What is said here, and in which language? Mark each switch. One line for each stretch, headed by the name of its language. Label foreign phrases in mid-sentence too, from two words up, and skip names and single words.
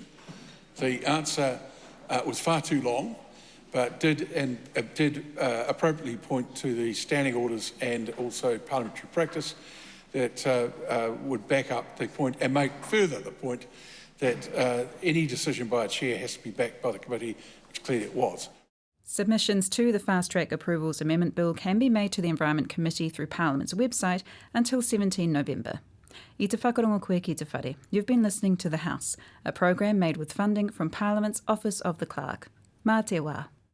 English: The answer was far too long, but did appropriately point to the standing orders and also parliamentary practice that would back up the point and make further the point that any decision by a chair has to be backed by the committee, which clearly it was. Submissions to the Fast Track Approvals Amendment Bill can be made to the Environment Committee through Parliament's website until 17 November.
Māori: I te whakarongo koe ki te whare.
English: You've been listening to The House, a program made with funding from Parliament's Office of the Clerk.
Māori: Mā te wā.